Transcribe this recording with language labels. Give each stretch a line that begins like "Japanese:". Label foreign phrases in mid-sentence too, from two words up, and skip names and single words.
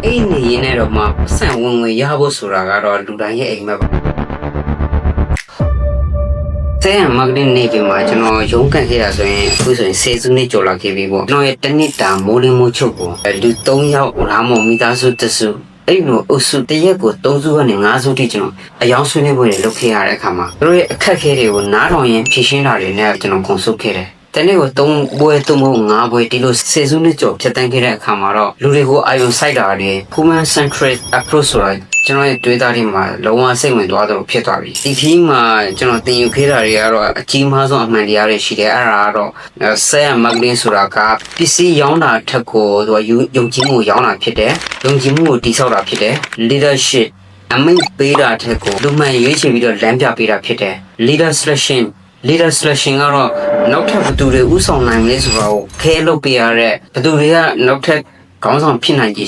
Burmese: အိနေရင်းနဲ့တော့မှဆန့်ဝင်ဝင်ရဖို့ဆိုတာကတော့လူတိုင်းရဲ့အိမ်မက်ပါဆဲမဂဒင်းနေပြီမှာကျွန်တော်ရုံးကန်ခဲ့တာဆိုရင်အခုဆိုရင်10စုနှစ်ကျော်လာခဲ့ပြီပေါ့ကျွန်တော်ရဲ့တနစ်တာမိုးလင်းမိုးချုပ်ကိုလူ3ယောက်လာမော်မိသားစုတစုအဲ့လိုအုပ်စုတရက်ကို3စုကနေ5စုထိကျွန်တော်အယောင်ဆွေးနွေးပွဲတွေလုပ်ခဲ့ရတဲ့အခါမှာသူတို့ရဲ့အခက်အခဲတွေကိုနားထောင်ရင်ဖြေရှင်းတာတွေနဲ့ကျွန်တော်ကုန်စုခဲ့တယ်တနေ့ကို3 ပွဲ3မို့5ပွဲဒီလို10စုနှစ်ကျော်ဖြတ်တန်းခဲ့တဲ့အခါမှာတော့လူတွေကိုအာရုံစိုက်တာတွေ
English: human centric approach
Burmese: ဆိုတာကျွန်တော်ရဲ့တွေးသားတွေမှာလုံးဝစိတ်ဝင်သွားတော့ဖြစ်သွားပြီဒီခီးမှာကျွန်တော်သင်ယူခဲ့တာတွေကတော့အကြီးမားဆုံးအမှန်တရားတွေရှိတယ်အဲ့ဒါကတော့ဆဲမဂလင်းဆိုတာကပစ္စည်းရောင်းတာထက်ကိုသူကယုံကြည် မှုရောင်းတာဖြစ်တယ်ယုံကြည်မှုကိုတည်ဆောက်တာဖြစ်တယ် leadership အမိန့်ပေးတာထက်ကိုလူမှန်ရွေးချယ်ပြီးတော့လမ်းပြပေးတာဖြစ်တယ်
English: leader selection
Burmese: ကတော့နောက်ထပ်ဘသူတွေဥဆောင်နိုင်လဲဆိုတာကိုခဲလုပ်ပေးရတဲ့ဘသူတွေကနောက်ထပ်ခေါင်းဆောင်ဖြစ်နိုင်ခြေ